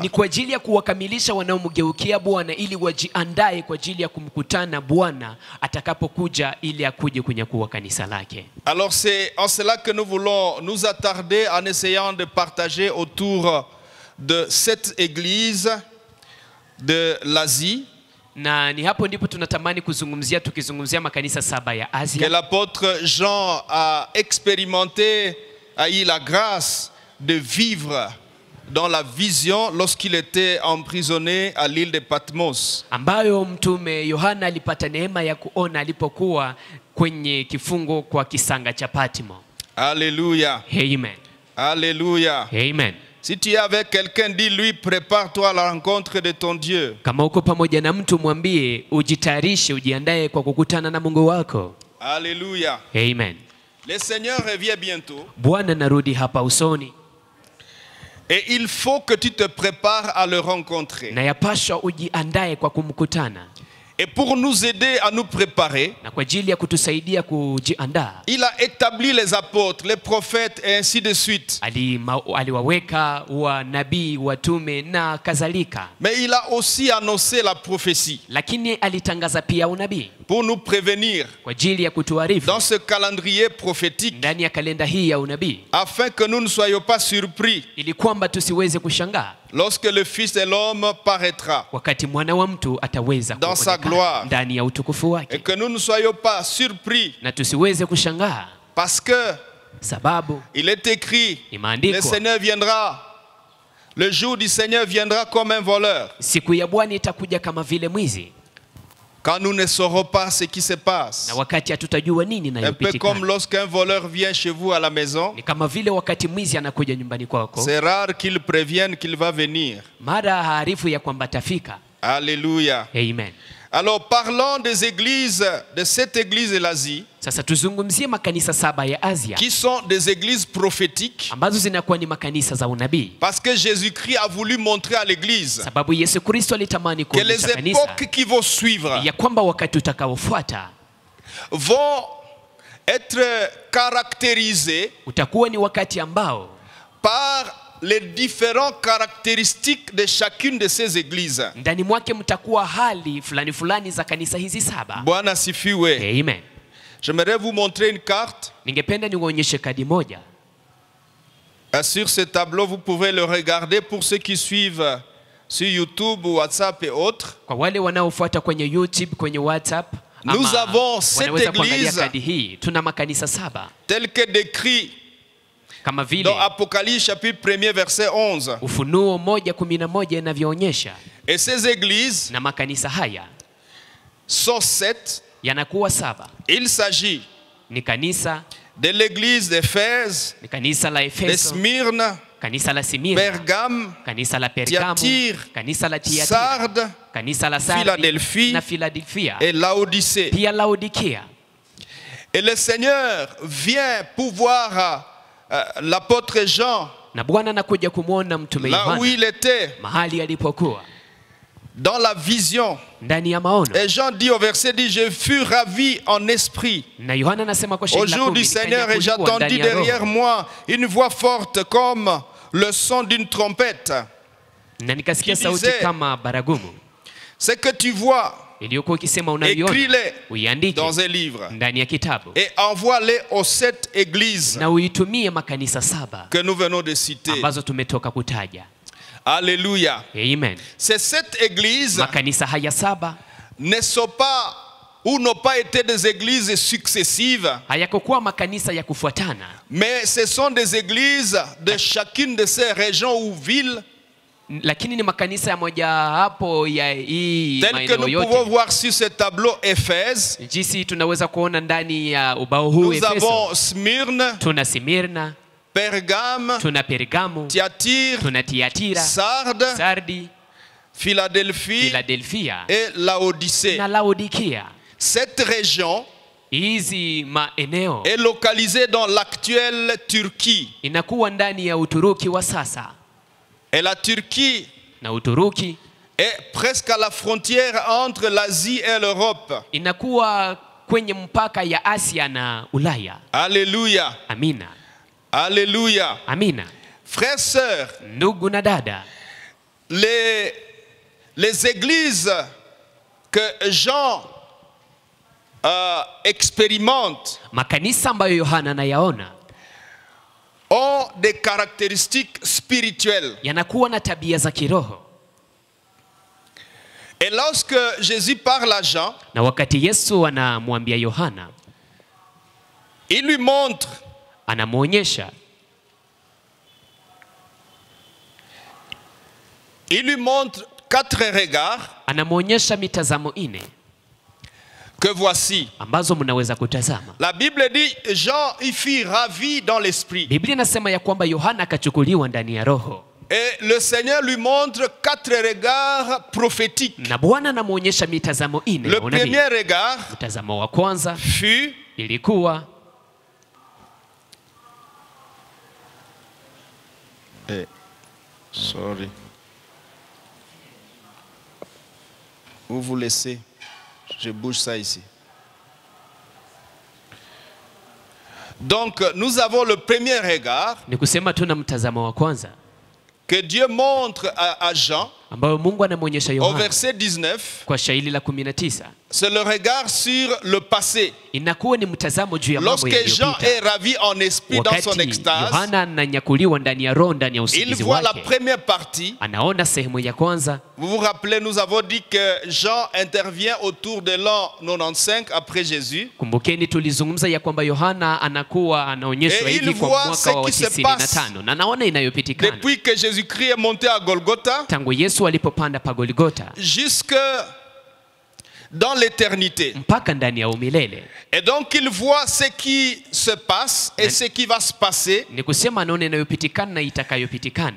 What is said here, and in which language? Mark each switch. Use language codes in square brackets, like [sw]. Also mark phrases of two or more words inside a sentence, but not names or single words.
[sw] ni kwa ajili ya kuwakamilisha wanaomgeukia Bwana ili wajiandae kwa ajili ya kumkutana Bwana atakapokuja ili akuje kunyakua kanisa lake. [fr] Alors c'est en cela que nous voulons nous attarder en essayant de partager autour de cette église de l'Asie [sw] Na ni hapo ndipo tunatamani tukizungumzia makanisa saba ya [fr] que [sw] Asia [fr] l'apôtre Jean a expérimenté, a eu la grâce de vivre dans la vision lorsqu'il était emprisonné à l'île de Patmos. [sw] ambayo mtume Yohana alipata neema ya kuona alipokuwa kwenye kifungo kwa kisanga cha Patmo. [fr] Alléluia. Amen. Alléluia. Amen. Si tu es avec quelqu'un, dis-lui, prépare-toi à la rencontre de ton Dieu. [sw] Kama uko pamoja na mtu mwambie ujitayarishe, ujiandae kwa kukutana na Mungu wako. [fr] Alléluia. Amen. Le Seigneur revient bientôt. [sw] Bwana narudi hapa usoni [fr] Et il faut que tu te prépares à le rencontrer. [sw] na yapaswa ujiandae kwa kumkutana. [fr] Et pour nous aider à nous préparer, [sw] Na kwa ajili ya kutusaidia kujiandaa, [fr] il a établi les apôtres, les prophètes et ainsi de suite. [sw] aliwaweka wanabii, watume na kadhalika. [fr] Mais il a aussi annoncé la prophétie [sw] Lakini alitangaza pia unabii [fr] pour nous prévenir [sw] kwa ajili ya kutuarifu [fr] dans ce calendrier prophétique [sw] ndani ya kalenda hii ya unabii, [fr] afin que nous ne soyons pas surpris [sw] ili kwamba tusiweze kushangaa [fr] lorsque le Fils de l'homme paraîtra [sw] wakati mwana wa mtu ataweza [fr] Dans sa [sw] kuonekana [fr] gloire. [sw] ndani ya utukufu [fr] et [sw] wake, [fr] que nous ne soyons pas surpris [sw] na tusiweze kushangaa [fr] parce que [sw] sababu [fr] il est écrit, le [sw] imeandikwa, [fr] Seigneur viendra, le jour du Seigneur viendra comme un voleur. [sw] siku ya Bwana itakuja kama vile mwizi, [fr] Quand nous ne saurons pas ce qui se passe. [sw] na wakati hatutajua nini [fr] Un peu [sw] nayopitika. [fr] comme lorsqu'un voleur vient chez vous à la maison, [sw] Ni kama vile wakati mwizi anakuja nyumbani kwako, [fr] c'est rare qu'il prévienne qu'il va venir. [sw] mara haarifu ya kwamba atafika. [fr] Alléluia. Amen. Alors parlons des églises, de cette église de l'Asie, [sw] Sasa tuzungumzie makanisa saba ya Asia [fr] qui sont des églises prophétiques, [sw] ambazo zinakuwa ni makanisa za unabii, [fr] parce que Jésus-Christ a voulu montrer à l'église [sw] sababu Yesu Kristo alitamani [fr] que les [sw] kuonyesha kanisa [fr] époques qui vont suivre [sw] ya kwamba wakati utakaofuata [fr] vont être caractérisés [sw] utakuwa ni wakati ambao [fr] par les différentes caractéristiques de chacune de ces églises. [sw] ndani mwake mtakuwa hali fulani fulani za kanisa hizi saba. Bwana sifiwe. Amen. [fr] J'aimerais vous montrer une carte. [sw] Ningependa niwaonyeshe kadi moja. [fr] Sur ce tableau, vous pouvez le regarder pour ceux qui suivent sur YouTube, WhatsApp et autres. [sw] Kwa wale wanaofuata kwenye YouTube, kwenye WhatsApp [fr] Nous avons cette [sw] wanaweza kuangalia [fr] église [sw] kadi hii. Tuna makanisa 7 [fr] tel que décrit [sw] kama vile [fr] dans Apocalypse chapitre 1 verset 11. [sw] Ufunuo 1:11 inavyoonyesha. [fr] Et ces églises [sw] Na makanisa haya [fr] sont 7. [sw] yanakuwa 7. [fr] Il s'agit [sw] Ni kanisa, [fr] de l'église d'Éphèse, [sw] ni kanisa la [fr] de [sw] Efeso, [fr] Smyrne, [sw] kanisa la Simina, [fr] Pergame, [sw] kanisa la Pergamo, [fr] Thyatire, [sw] kanisa la Tiatira, [fr] Sardes [sw] kanisa la Sardi [fr] Philadelphie [sw] na Philadelphia, [fr] et Laodicée. [sw] pia Laodikia. [fr] Et le Seigneur vient pouvoir l'apôtre Jean, [sw] Na Bwana anakuja kumwona mtume [fr] là où [sw] Yohana [fr] il était, [sw] mahali alipokuwa [fr] dans la vision. [sw] ndani ya maono. [fr] Et Jean dit au verset 10, je fus ravi en esprit [sw] Na Yohana anasema kwa [fr] au [sw] shairi la [fr] jour [sw] 10, [fr] du Seigneur, et [sw] kulikuwa [fr] j'entendis [sw] ndani ya roho. [fr] derrière moi une voix forte comme le son d'une trompette. [sw] Na nikasikia [fr] qui [sw] sauti [fr] disait, [sw] kama baragumu [fr] Ce que tu vois, [sw] iliyokuwa ikisema, unaiona, [fr] écris-les [sw] uiandike [fr] dans un livre [sw] ndani ya kitabu [fr] et envoie-les aux 7 églises [sw] na uitumie makanisa 7 [fr] que nous venons de citer. [sw] ambazo tumetoka kutaja. [fr] Alléluia. Amen. Ces 7 églises [sw] Makanisa haya 7 [fr] ne sont pas ou n'ont pas été des églises successives, [sw] hayakokuwa makanisa ya kufuatana, [fr] mais ce sont des églises de chacune de ces régions ou villes, [sw] lakini ni makanisa ya moja hapo ya hii [fr] tel que [sw] maeneo [fr] nous pouvons [sw] yote. [fr] voir sur ce tableau Éphèse. [sw] Jinsi tunaweza kuona ndani ya ubao huu [fr] Nous avons [sw] Efeso, [fr] Smyrne, [sw] tuna Simirna, [fr] Pergame, [sw] tuna Pergamo, [fr] Thyatire, [sw] tuna Tiatira, [fr] Sardes, [sw] Sardi, [fr] Philadelphie [sw] Philadelphia [fr] et Laodicée. [sw] na Laodikia. [fr] Cette région [sw] Hizi maeneo [fr] est localisée dans l'actuelle Turquie. [sw] inakuwa ndani ya Uturuki wa sasa, [fr] Et la Turquie [sw] na Uturuki [fr] est presque à la frontière entre l'Asie et l'Europe. [sw] inakuwa kwenye mpaka ya Asia na Ulaya. [fr] Alléluia. [sw] Amina, [fr] Alléluia. [sw] amina. [fr] Frères, sœurs, [sw] Ndugu na dada, [fr] les églises que Jean expérimente [sw] makanisa ambayo Yohana anayaona [fr] ont des caractéristiques spirituelles. [sw] yanakuwa na tabia za kiroho. [fr] Et lorsque Jésus parle à Jean, [sw] Na wakati Yesu anamwambia Yohana, [fr] il lui montre [sw] anamwonyesha, [fr] il lui montre 4 regards [sw] anamwonyesha mitazamo 4 [fr] que voici. [sw] ambazo mnaweza kutazama. [fr] La Bible dit, Jean y fut ravi dans l'esprit. [sw] Biblia inasema ya kwamba Yohana akachukuliwa ndani ya roho, [fr] Et le Seigneur lui montre 4 regards prophétiques. [sw] na Bwana anamwonyesha mitazamo 4 [fr] Le [sw] ya unabii. [fr] premier regard [sw] Mtazamo wa kwanza [fr] fut [sw] ilikuwa [fr] sorry. Vous vous laissez. Je bouge ça ici. Donc, nous avons le premier regard [sw] ni kusema tuna mtazamo wa kwanza [fr] que Dieu montre à Jean [sw] ambayo Mungu anamwonyesha [fr] au [sw] Yohana [fr] verset 19. [sw] kwa shairi la 19. [fr] C'est le regard sur le passé. [sw] Inakuwa ni mtazamo juu ya mambo [fr] Lorsque Jean [sw] yaliyopita. [fr] est ravi en esprit dans son [sw] Wakati [fr] extase, [sw] Yohana ananyakuliwa ndani ya roho, ndani ya [fr] il [sw] usingizi [fr] voit la [sw] wake, [fr] première partie. [sw] anaona sehemu ya kwanza. [fr] Vous vous rappelez, nous avons dit que Jean intervient autour de l'an 95 après Jésus. [sw] Kumbukeni tulizungumza ya kwamba Yohana anakuwa anaonyeshwa [fr] Et il [sw] hivi kwa [fr] voit [sw] mwaka [fr] ce [sw] wa [fr] qui se [sw] 95, na naona inayopitikana [fr] Depuis que Jésus-Christ est monté à Golgotha, [sw] tangu Yesu alipopanda pa Golgotha [fr] jusque dans l'éternité. [sw] mpaka ndani ya umilele. [fr] Et donc il voit ce qui se passe et ce qui va se passer. [sw] Ni kusema anaona inayopitikana na itakayopitikana,